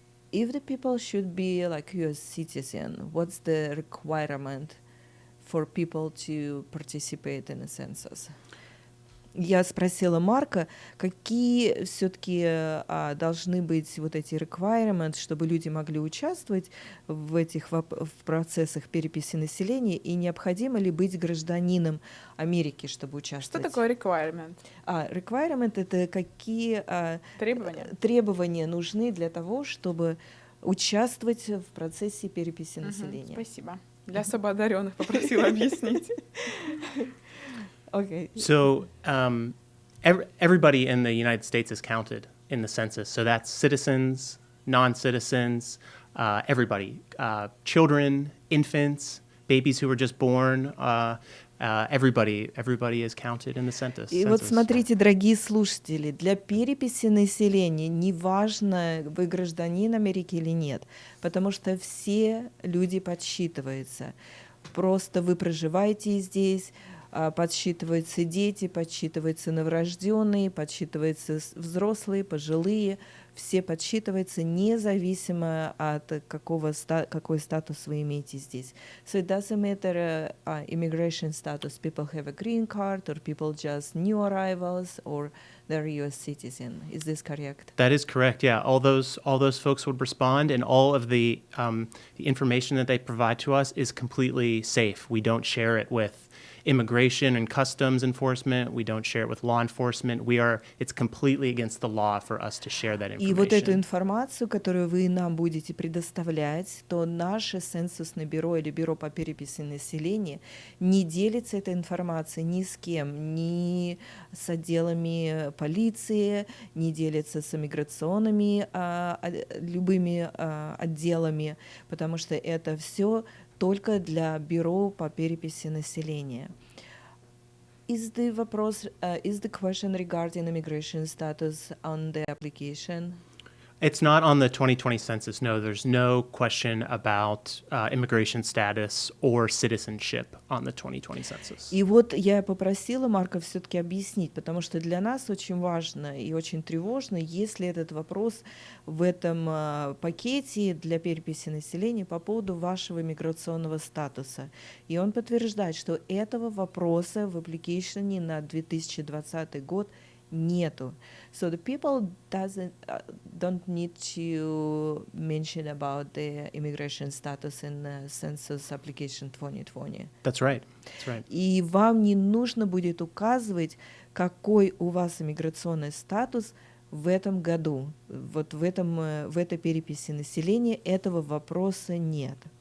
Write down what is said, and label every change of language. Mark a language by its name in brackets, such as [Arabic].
[English] If the people should be like US citizen, what's the requirement for people to participate in a census? [Russian] Я спросила Марка, какие все-таки должны быть вот эти requirements, чтобы люди могли участвовать в этих в процессах переписи населения, и необходимо ли быть гражданином Америки, чтобы участвовать? Что такое requirement? Requirement — это какие требования нужны для того, чтобы участвовать в процессе переписи населения. Спасибо. Для особо одаренных попросила объяснить. [English] Okay. So everybody in the United States is counted in the census. So that's citizens, non-citizens, everybody, children, infants, babies who were just born. Everybody is counted in the census. [Russian] И вот смотрите, дорогие слушатели, для переписи населения неважно, вы гражданин Америки или нет, потому что все люди подсчитываются. просто вы проживаете здесь, подсчитываются дети, подсчитываются новорожденные, подсчитываются взрослые, пожилые, все подсчитываются независимо от какой статус вы имеете здесь. [English] So it doesn't matter immigration status, people have a green card, or people just new arrivals, or they're U.S. citizen. Is this correct? That is correct. Yeah, all those folks would respond, and all of the information that they provide to us is completely safe. We don't share it with immigration and customs enforcement. We don't share it with law enforcement. It's completely against the law for us to share that information. [Russian] И вот эту информацию, которую вы нам будете предоставлять, то наше ценсусное бюро или бюро по переписи населения не делится этой информацией ни с кем, ни с отделами полиции, не делится с иммиграционными любыми отделами, потому что это все только для бюро по переписи населения. [English] Is the question regarding immigration status on the application? It's not on the 2020 census. No, there's no question about immigration status or citizenship on the 2020 census. [Russian] И вот я попросила Марка все-таки объяснить, потому что для нас очень важно и очень тревожно, если этот вопрос в этом пакете для переписи населения по поводу вашего миграционного статуса. И он подтверждает, что этого вопроса в application на 2020 год нету. [English] So the people don't need to mention about the immigration status in the census application 2020. That's right. That's right. [Russian] И вам не нужно будет указывать, какой у вас иммиграционный статус в этом году. Вот в этой переписи населения этого вопроса нет.